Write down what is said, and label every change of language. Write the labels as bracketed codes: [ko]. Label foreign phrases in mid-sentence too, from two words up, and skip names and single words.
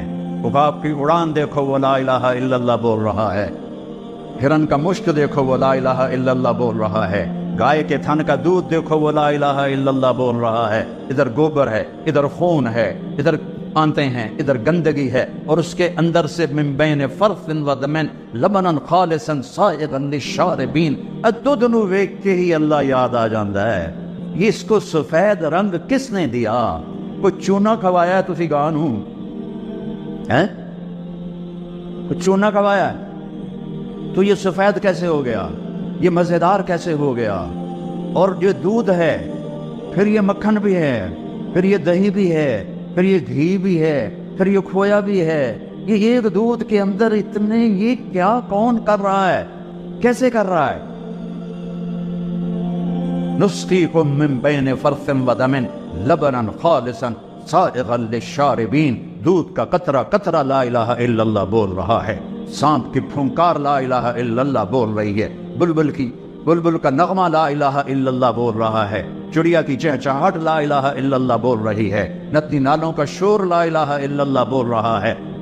[ur] عقاب کی اڑان دیکھو، وہ [ar] لا الہ الا اللہ [ur] بول رہا ہے. ہرن کا مشک دیکھو، وہ [ar] لا الہ الا اللہ [ur] بول رہا ہے. گائے کے تھن کا دودھ دیکھو، وہ [ar] لا الہ الا اللہ [ur] بول رہا ہے. ادھر گوبر ہے، ادھر خون ہے، ادھر آنتے ہیں، ادھر گندگی ہے، اور اس کے اندر سے [ar] من بین فرث و دمن لبنا خالصا سائغا للشاربین. [pa] دودھ نو ویکھ کے ہی اللہ یاد آ جاندا ہے. [ur] یہ اس کو سفید رنگ کس نے دیا؟ کوئی چونا کھوایا ہے [pa] تسی گان ہوں؟ [ur] کوئی چونا کھوایا ہے تو یہ سفید کیسے ہو گیا؟ یہ مزیدار کیسے ہو گیا؟ اور یہ دودھ ہے، پھر یہ مکھن بھی ہے، پھر یہ دہی بھی ہے، پھر یہ گھی بھی ہے، پھر یہ کھویا بھی ہے. یہ ایک دودھ کے اندر اتنے، یہ کیا کون کر رہا ہے؟ کیسے کر رہا ہے؟ [ar] نسقیکم من بین فرث و دم لبنا خالصا سائغا للشاربین. [ur] دودھ کا قطرہ قطرہ [ar] لا الہ الا اللہ [ur] بول رہا ہے. سانپ کی پھنکار [ar] لا الہ الا اللہ [ur] بول رہی ہے. بلبل کا نغمہ [ar] لا الہ الا اللہ [ur] بول رہا ہے. چڑیا کی چہچہاہٹ [ar] لا الہ الا اللہ [ur] بول رہی ہے. ندی نالوں کا شور [ar] لا الہ الا اللہ [ur] بول رہا ہے.